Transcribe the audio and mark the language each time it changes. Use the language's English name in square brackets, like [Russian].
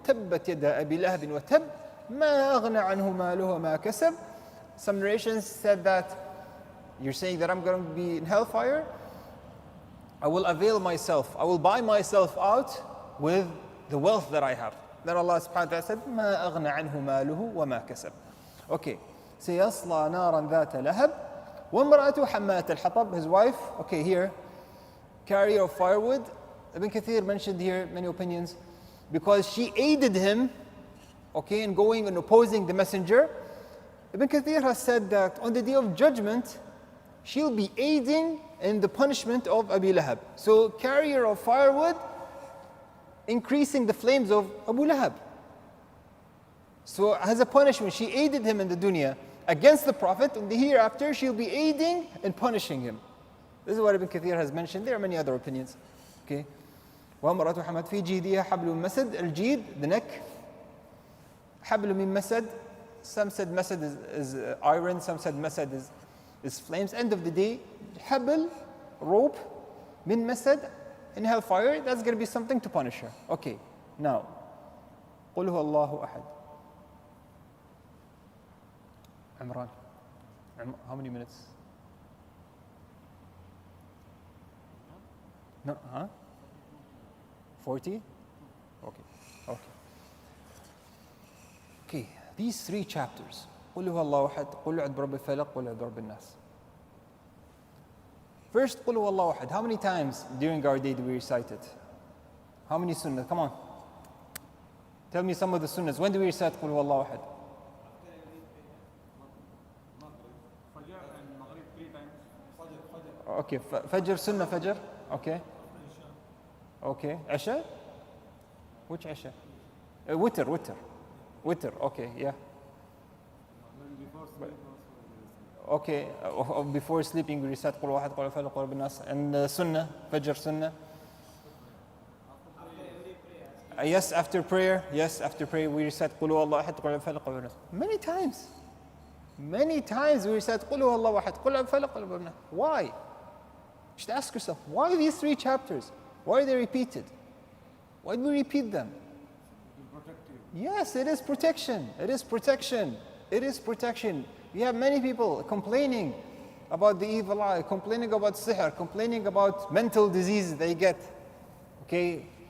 [Arabic] Tabbat yada abi lahabin wa tab. Ma aghna anhu maluhu ma kasab. [English] Some narrations said that you're saying that I'm going to be in hellfire. I will avail myself. I will buy myself out with the wealth that I have. Then Allah subhanahu wa ta'ala said, [Arabic] ما أغنى عنه ماله وما كسب. [English] Okay. [Arabic] سيصلى نارا ذات لهب وامرأته حمالة الحطب. [English] His wife, okay, here, carrier of firewood. Ibn Kathir mentioned here many opinions. Because she aided him, okay, in going and opposing the messenger. Ibn Kathir has said that on the day of judgment, she'll be aiding in the punishment of Abi Lahab. So, carrier of firewood, increasing the flames of Abu Lahab. So, as a punishment, she aided him in the dunya against the Prophet. In the hereafter, she'll be aiding in punishing him. This is what Ibn Kathir has mentioned. There are many other opinions. Okay. [Arabic] وَامْرَأَةُ حَمَدْ فِي جِيدِهَا حَبْلٌ مَسَدْ. [English] Al-Jeed, the neck. [Arabic] حَبْلٌ مِّن مَسَدْ. [English] Some said masad is iron, some said masad is flames. End of the day, habl, rope, min masad, in hellfire, that's going to be something to punish her. Okay, now, [Arabic] قُلْ هُوَ اللَّهُ أَحَدٌ. [English] Imran, how many minutes? No, huh? 40? Okay, okay. Okay. These three chapters, [Arabic] قُلْ هُوَ اللَّهُ أَحَدٌ, قُلْ أَعُوذُ بِرَبِّ الْفَلَقِ, قُلْ أَعُوذُ بِرَبِّ النَّاسِ. [English] First, [Arabic] قُلْ هُوَ اللَّهُ أَحَدٌ. [English] How many times during our day do we recite it? How many sunnah? Come on. Tell me some of the sunnahs. When do we recite [Arabic] قُلْ هُوَ اللَّهُ أَحَدٌ? [English] Okay, Fajr, Sunnah Fajr. Okay. Okay. Isha? Which Isha? Witr, okay, yeah. Okay, before sleeping we recite [Arabic] قُلْ وَحَدْ قُلْ فَلَقْ قُلْ بِالنَّاسِ. [English] And Sunnah, Fajr Sunnah. Yes, after prayer we recite [Arabic] قُلْ هُوَ اللَّهُ أَحَدٌ قُلْ فَلَقْ قُلْ بِالنَّاسِ. [English] Many times we recite [Arabic] قُلْ هُوَ اللَّهُ أَحَدٌ قُلْ فَلَقْ قُلْ بِالنَّاسِ. [English] Why? You should ask yourself, why these three chapters? Why are they repeated? Why do we repeat them? Yes, it is protection. It is protection. It is protection. We have many people complaining about the evil eye, complaining about sihr, complaining about mental diseases they get. Okay?